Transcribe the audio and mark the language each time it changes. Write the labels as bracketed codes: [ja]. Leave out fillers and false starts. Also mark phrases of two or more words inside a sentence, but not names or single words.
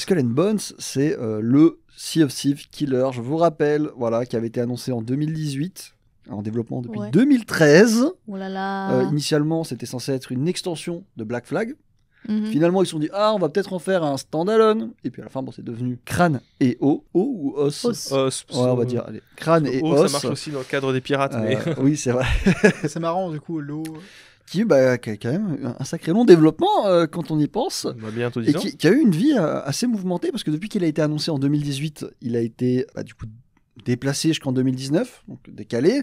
[fr] Skull and Bones, c'est le Sea of Thieves Killer. Je vous rappelle, voilà, qui avait été annoncé en 2018, en développement depuis Ouais. 2013. Oh là là. Initialement, c'était censé être une extension de Black Flag. Mhm. Finalement, ils se sont dit, on va peut-être en faire un standalone. Et puis à la fin, c'est devenu Crâne et O. O ou Os. Os. Os. Ouais, on va dire, allez, Crâne et Oh, Os. ça marche aussi dans le cadre des pirates, mais... Oui, c'est vrai. C'est marrant du coup, l'eau. Qui a quand même un sacré long développement quand on y pense. On va bientôt Et 10 ans. qui a eu une vie assez mouvementée parce que depuis qu'il a été annoncé en 2018, il a été du coup déplacé jusqu'en 2019, donc décalé.